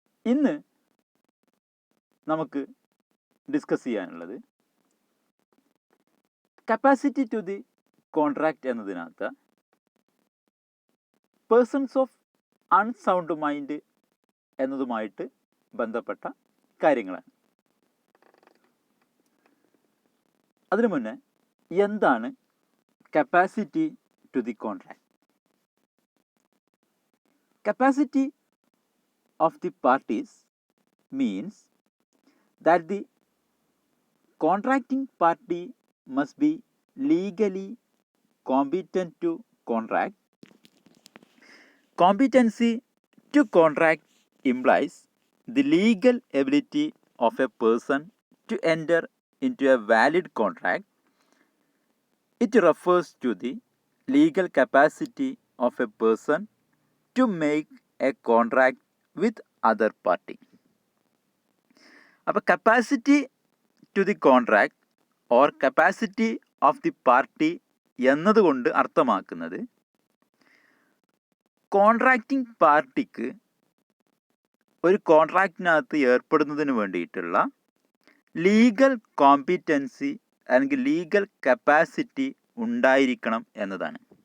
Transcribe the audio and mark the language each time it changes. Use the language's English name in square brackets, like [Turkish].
[Malayalam] ഇന്ന് നമുക്ക് ഡിസ്കസ് ചെയ്യാനുള്ളത് capacity to the contract എന്നതിനകത്ത് persons of unsound mind എന്നതുമായിട്ട് ബന്ധപ്പെട്ട കാര്യങ്ങളാണ്. അതിനു മുന്നേ എന്താണ് capacity to the contract? [English] Capacity of the parties means that the contracting party must be legally competent to contract. Competency to contract implies the legal ability of a person to enter into a valid contract. It refers to the legal capacity of a person to make a contract with other party. [Malayalam] അപ്പോൾ capacity to the contract or capacity of the party എന്നതുകൊണ്ട് അർത്ഥമാക്കുന്നത് contracting പാർട്ടിക്ക് ഒരു കോൺട്രാക്റ്റിനകത്ത് ഏർപ്പെടുന്നതിന് വേണ്ടിയിട്ടുള്ള legal competency അല്ലെങ്കിൽ legal capacity ഉണ്ടായിരിക്കണം എന്നതാണ്.